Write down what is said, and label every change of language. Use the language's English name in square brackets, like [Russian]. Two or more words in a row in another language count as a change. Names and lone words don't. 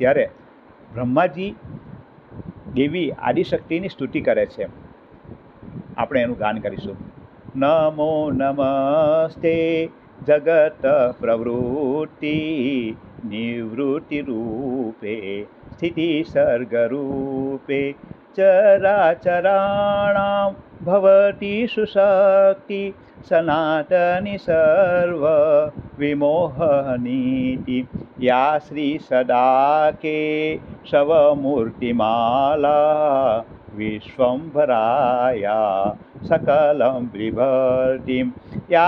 [Gujarati] ત્યારે બ્રહ્માજી દેવી આદિશક્તિની સ્તુતિ કરે છે. આપણે એનું ગાન કરીશું. [Sanskrit] નમો નમસ્તે જગત પ્રવૃત્તિ નિવૃત્તિ રૂપે સ્થિતિ સર્ગ રૂપે चराचराणां भवति सुशक्ति सनातनी सर्वविमोहनीति या श्रीसदाके शवमूर्तिमाला विश्वम्भराया सकलं बिभर्तिं या